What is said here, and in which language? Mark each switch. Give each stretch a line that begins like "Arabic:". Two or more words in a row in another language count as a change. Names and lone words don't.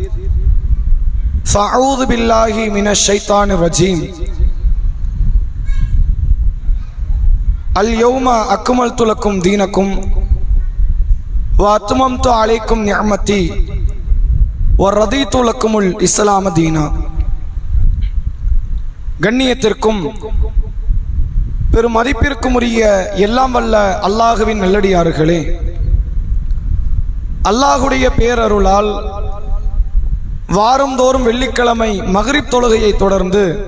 Arabic: فأعوذ بالله من الشيطان الرجيم اليوم أكملت لكم دينكم وأتممت عليكم نعمتي ورضيت لكم الإسلام دينا.
Tamil: கண்ணியத்திற்கும் பெரும் மதிப்பிற்கும் உரிய எல்லாம் வல்ல அல்லாஹுவின் நல்லடியார்களே, அல்லாஹுடைய பேரருளால் வாரந்தோறும் வெள்ளிக்கிழமை மக்ரிப் தொழுகையை தொடர்ந்து